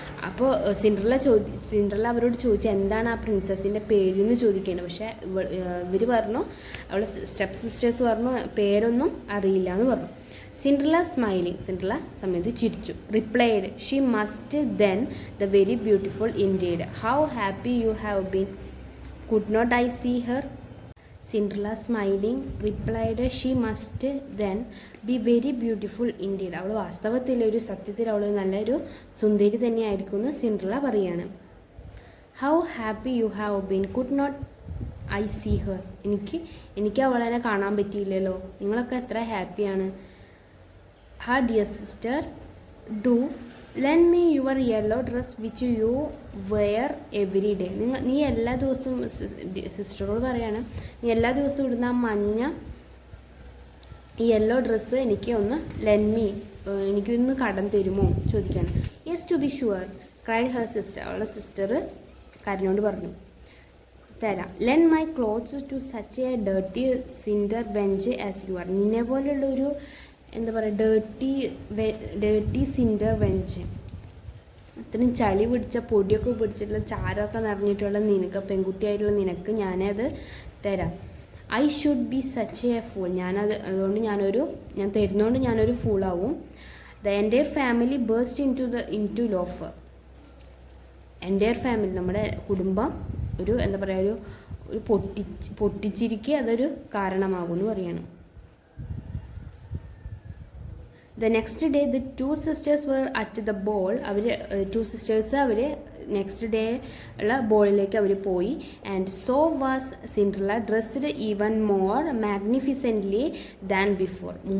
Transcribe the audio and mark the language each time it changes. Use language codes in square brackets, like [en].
[ml] അപ്പോൾ സിൻഡ്രല്ല അവരോട് ചോദിച്ചു എന്താണ് ആ പ്രിൻസസിൻ്റെ പേരെന്ന് ചോദിക്കേണ്ടത്. പക്ഷേ ഇവർ പറഞ്ഞു, അവൾ സ്റ്റെപ്പ് സിസ്റ്റേഴ്സ് പറഞ്ഞു പേരൊന്നും അറിയില്ല എന്ന് പറഞ്ഞു. സിൻഡ്രല്ല സമയത്ത് ചിരിച്ചു. [en] Replied she must then the very beautiful indeed. How happy you have been. Could not I see her? Cinderella smiling replied she must then be very beautiful indeed. [ml] അവൾ വാസ്തവത്തിൽ ഒരു സത്യത്തിൽ അവൾ നല്ലൊരു സുന്ദരി തന്നെയായിരിക്കും എന്ന് സിൻഡ്രല്ല പറയാണ്. [en] How happy you have been. Could not I see her. [ml] എനിക്ക് അവളെ കാണാൻ പറ്റിയില്ലല്ലോ, നിങ്ങളൊക്കെ എത്ര ഹാപ്പിയാണ്. [en] Her dear sister, do lend me your yellow dress which you wear every day. [ml] നീ എല്ലാ ദിവസവും സിസ്റ്ററോട് പറയാണ്, നീ എല്ലാ ദിവസവും ഇടുന്ന ആ മഞ്ഞ യെല്ലോ ഡ്രസ്സ് എനിക്ക് ഒന്ന് ലെൻഡ് മീ, എനിക്കൊന്ന് കടം തരുമോ ചോദിക്കാണ്. [en] Yes to be sure cried her sister. [ml] അവളുടെ സിസ്റ്റർ കരഞ്ഞോണ്ട് പറഞ്ഞു, തരാം. [en] Lend my clothes to such a dirty cinderwench as you are. [ml] നിന്നെ പോലുള്ള ഒരു എന്താ പറയുക ഡേർട്ടി സിൻഡർ ബെഞ്ച്, അത്രയും ചളി പിടിച്ച പൊടിയൊക്കെ പിടിച്ചിട്ടുള്ള ചാരമൊക്കെ നിറഞ്ഞിട്ടുള്ള നിനക്ക്, പെൺകുട്ടിയായിട്ടുള്ള നിനക്ക് ഞാനത് തരാം. [en] I should be such a fool. [ml] അതുകൊണ്ട് ഞാൻ തരുന്നതുകൊണ്ട് ഞാനൊരു ഫൂളാവും. [en] The entire family based in to loafer. [ml] Entire family, നമ്മുടെ കുടുംബം ഒരു എന്താ പറയുക ഒരു പൊട്ടിച്ചിരിക്കുക അതൊരു കാരണമാകും എന്ന് പറയാണ്. [en] The next day the two sisters were at the ball. [ml] Our next day ഉള്ള ബോളിലേക്ക് അവർ പോയി. [en] And so was Cinderella dressed even more magnificently than before.